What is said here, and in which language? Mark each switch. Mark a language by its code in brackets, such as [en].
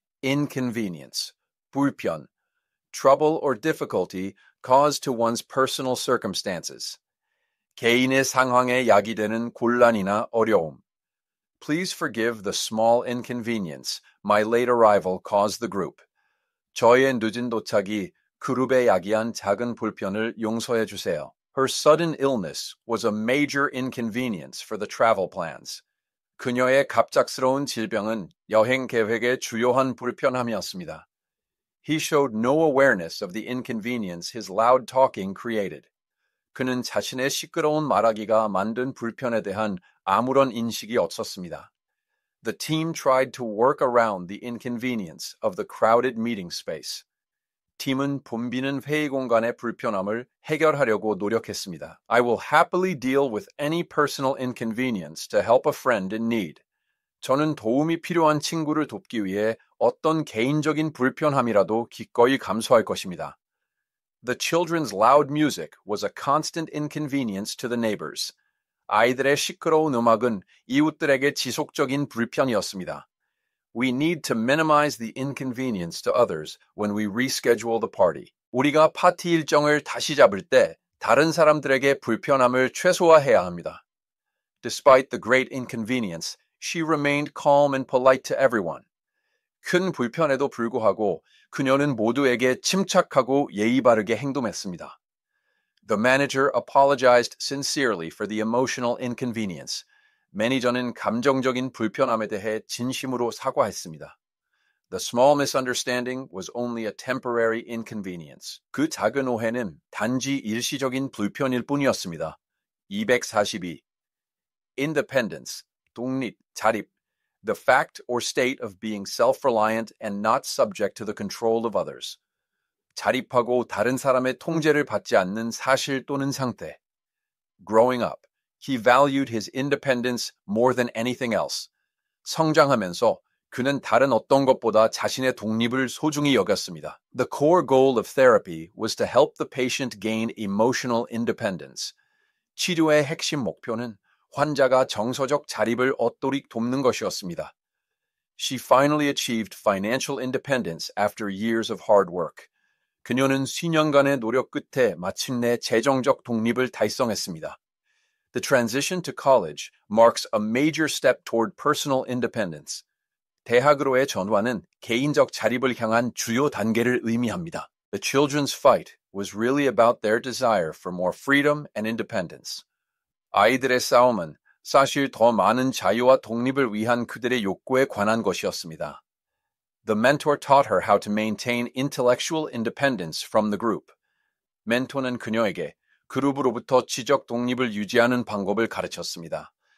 [en] Inconvenience, 불편, trouble or difficulty caused to one's personal circumstances. [ko] 개인의 상황에 야기되는 곤란이나 어려움. [en] Please forgive the small inconvenience my late arrival caused the group. [ko] 저의 늦은 도착이 그룹에 야기한 작은 불편을 용서해 주세요. [en] Her sudden illness was a major inconvenience for the travel plans. [ko] 그녀의 갑작스러운 질병은 여행 계획의 주요한 불편함이었습니다. [en] He showed no awareness of the inconvenience his loud talking created. [ko] 그는 자신의 시끄러운 말하기가 만든 불편에 대한 아무런 인식이 없었습니다. [en] The team tried to work around the inconvenience of the crowded meeting space. [ko] 팀은 붐비는 회의 공간의 불편함을 해결하려고 노력했습니다. [en] I will happily deal with any personal inconvenience to help a friend in need. [ko] 저는 도움이 필요한 친구를 돕기 위해 어떤 개인적인 불편함이라도 기꺼이 감수할 것입니다. [en] The children's loud music was a constant inconvenience to the neighbors. [ko] 아이들의 시끄러운 음악은 이웃들에게 지속적인 불편이었습니다. [en] We need to minimize the inconvenience to others when we reschedule the party. [ko] 우리가 파티 일정을 다시 잡을 때 다른 사람들에게 불편함을 최소화해야 합니다. [en] Despite the great inconvenience, she remained calm and polite to everyone. [ko] 큰 불편에도 불구하고 그녀는 모두에게 침착하고 예의 바르게 행동했습니다. [en] The manager apologized sincerely for the emotional inconvenience. [ko] 매니저는 감정적인 불편함에 대해 진심으로 사과했습니다. [en] The small misunderstanding was only a temporary inconvenience. [ko] 그 작은 오해는 단지 일시적인 불편일 뿐이었습니다. 242. Independence, 독립, 자립. [en] The fact or state of being self-reliant and not subject to the control of others. [ko] 자립하고 다른 사람의 통제를 받지 않는 사실 또는 상태. [en] Growing up, he valued his independence more than anything else. [ko] 성장하면서 그는 다른 어떤 것보다 자신의 독립을 소중히 여겼습니다. [en] The core goal of therapy was to help the patient gain emotional independence. [ko] 치료의 핵심 목표는 환자가 정서적 자립을 얻도록 돕는 것이었습니다. [en] She finally achieved financial independence after years of hard work. [ko] 그녀는 수년간의 노력 끝에 마침내 재정적 독립을 달성했습니다. [en] The transition to college marks a major step toward personal independence. [ko] 대학으로의 전환은 개인적 자립을 향한 주요 단계를 의미합니다. [en] The children's fight was really about their desire for more freedom and independence. [ko] 아이들의 싸움은 사실 더 많은 자유와 독립을 위한 그들의 욕구에 관한 것이었습니다. [en] The mentor taught her how to maintain intellectual independence from the group. [ko] 멘토는 그녀에게 그룹으로부터 지적 독립을 유지하는 방법을 가르쳤습니다.